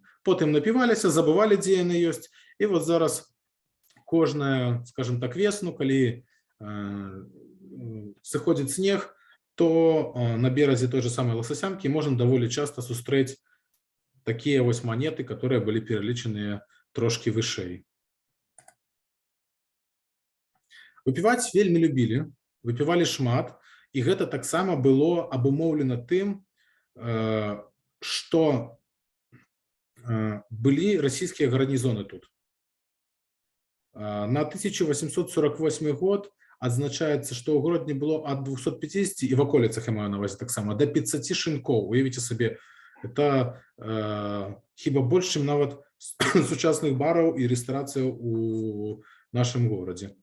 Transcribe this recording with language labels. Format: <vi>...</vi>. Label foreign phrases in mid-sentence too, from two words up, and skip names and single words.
<be>Потым напіваліся, забывалі, дзе яны ёсць. І вот зараз кожная, скажем так, весну, калі сыходзіць снег, то на беразе той же самой Ласасянкі можна даволі часта сустрэць такія вось манеты,</be> <ru>которые былі</ru> <be>пералічаныя трошкі вышэй. Выпіваць вельмі любілі, выпівалі шмат, і гэта таксама было абумоўлена тым,</be> <ru>что были российские гарнизоны тут.</ru> <be>На 1848 год отзначаецца, што ў горадні было ад 250 і в аколіцах, я маю на ўвазе таксама, да 500 шынкоў. Уявіце сабе,</be> <ru>это хіба</ru> <be>больш, чым нават сучасных бараў і рэстарацыяў у нашым горадзе.</be>